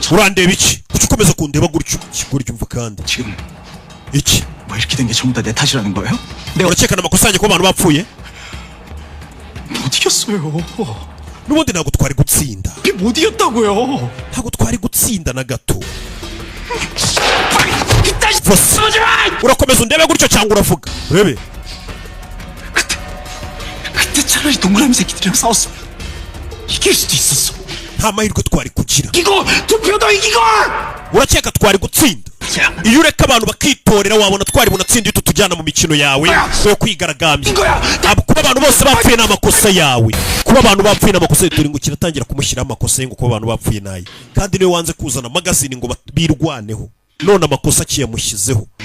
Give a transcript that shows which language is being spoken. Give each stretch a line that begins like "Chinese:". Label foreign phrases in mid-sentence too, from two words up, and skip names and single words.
Kinyarwanda: urandeba iki kuki ukomeza kundeba gutyo kigoryo umva kandi
Korean: 지금
Kinyarwanda: iki
Korean: 뭐 이렇게 된 게 전부 다 내 탓이라는 거예요? 내가
Kinyarwanda: urakekana amakosa yanjye ko abantu bapfuye
Korean: 못 이겼어요.
Kinyarwanda: n'ubundi ntabwo twari gutsinda
Korean: 그게 못 이겼다고요.
Kinyarwanda: ntabwo twari gutsinda na gato Vose. urakomeza undebe gutyo cyangwa uravuga urebe
Korean: 그때 차라리 동그라미 새끼들이랑 싸웠으면 이길 수도 있었어.
Kinyarwanda: nta mahirwe twari kugira
Korean: 이기고 투표도 이기고
Kinyarwanda: urakeka twari gutsinda iyo ureka abantu bakitorera wabona twari bunatsinda iyo tujyana mu mikino yawe yo kwigaragambya. Kuba abantu bose bapfuye n'amakosa yawe, kuba abantu bapfuye n'amakosa yawe, turi ngo kiratangira kumushyiraho amakosa ye ngo kuba abantu bapfuye naye, kandi niwe wanze kuzana magazine ngo birwaneho, none amakosa akiyamushyizeho.